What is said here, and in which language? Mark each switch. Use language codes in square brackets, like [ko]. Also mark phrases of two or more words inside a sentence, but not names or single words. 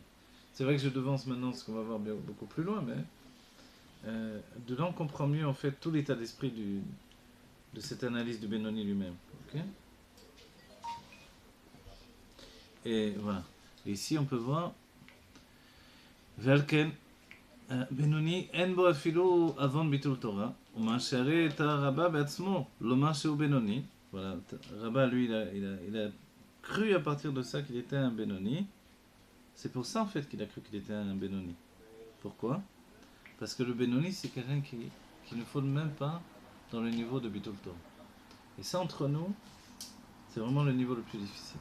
[fr] C'est vrai que je devance maintenant ce qu'on va voir beaucoup plus loin, mais de là on comprend mieux en fait tout l'état d'esprit de cette analyse du Benoni lui-même. Okay? Et voilà. Et ici on peut voir [he] ולכן בינוני אין בו אפילו עוון ביטול תורה, ומה שהרי את הרבה בעצמו לומר שהוא בינוני, [fr] Voilà, Rabat, lui, il a cru à partir de ça qu'il était un Benoni. C'est pour ça, en fait, qu'il a cru qu'il était un Benoni. Pourquoi? Parce que le Benoni, c'est quelqu'un qui ne faut même pas dans le niveau de [he] ביטול תורה. [fr] Et ça, entre nous, c'est vraiment le niveau le plus difficile.